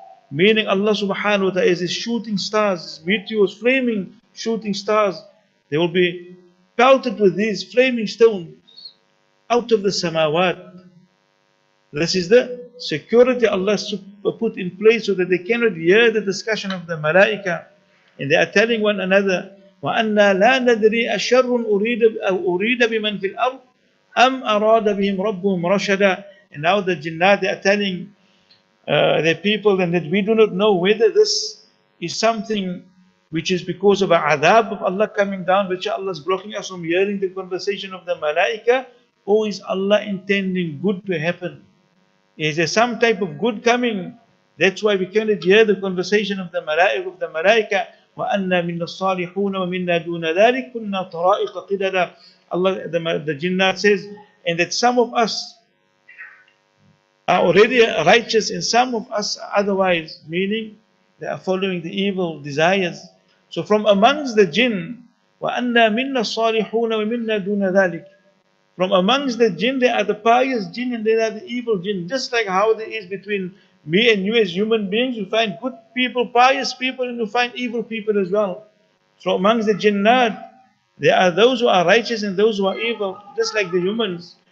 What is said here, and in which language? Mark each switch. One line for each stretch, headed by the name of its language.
English: Meaning Allah subhanahu wa ta'ala is his shooting stars, meteors, flaming shooting stars. They will be pelted with these flaming stones out of the samawat. This is the security Allah put in place so that they cannot hear the discussion of the malaika. And they are telling one another,
Arabic: وَأَنَّا لَا نَدْرِي أَشَرٌ أُرِيدَ بِمَنْ فِي الْأَرْضِ أَمْ أَرَادَ بِهِمْ رَبُّهُمْ رَشَدًا.
English: And now the jinnat, they are telling the people, and that we do not know whether this is something which is because of a adhab of Allah coming down, which Allah is blocking us from hearing the conversation of the malaika, or is Allah intending good to happen? Is there some type of good coming? That's why we cannot hear the conversation of the malaika.
Arabic: وَأَنَّا مِنَّا الصَّالِحُونَ وَمِنَّا دُونَ ذَلِكَ كُنَّا طَرَائِقَ قِدَدًا.
English: Allah, the jinnat says, and that some of us are already righteous and some of us are otherwise, meaning they are following the evil desires. So from amongst the jinn,
Arabic: وَأَنَّا مِنَّا الصَّالِحُونَ وَمِنَّا دُونَ ذَلِكَ.
English: From amongst the jinn, there are the pious jinn and there are the evil jinn. Just like how there is between me and you as human beings, you find good people, pious people, and you find evil people as well. So amongst the jinnat, there are those who are righteous and those who are evil, just like the humans.